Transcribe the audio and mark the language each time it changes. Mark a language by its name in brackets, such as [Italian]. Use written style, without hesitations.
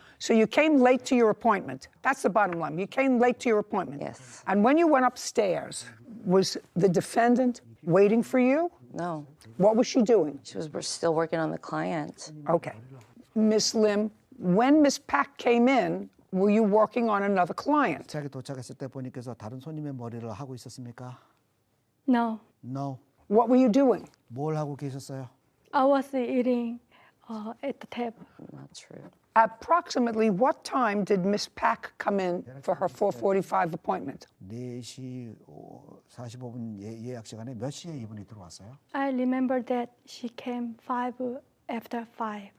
[English] So you came late to your appointment. That's the bottom line. You came late to your appointment. Yes. And when you went upstairs, was the defendant waiting for you? No. What was she doing? She was still working on the client. Okay. Miss Lim, when Miss Pak came in, were you working on another client? [Korean] 자기 도착했을 때 본인께서 다른 손님의 머리를 하고 있었습니까? [English] No, No. What were you doing? [Korean] 뭘 하고 계셨어요? [English] I was eating at the table. Not true. Approximately what time did Miss Pak come in for her 4:45 appointment? [Korean] 4시 45분 예약 시간에 몇 시에 이분이 들어왔어요? [English] I remember that she came after 5.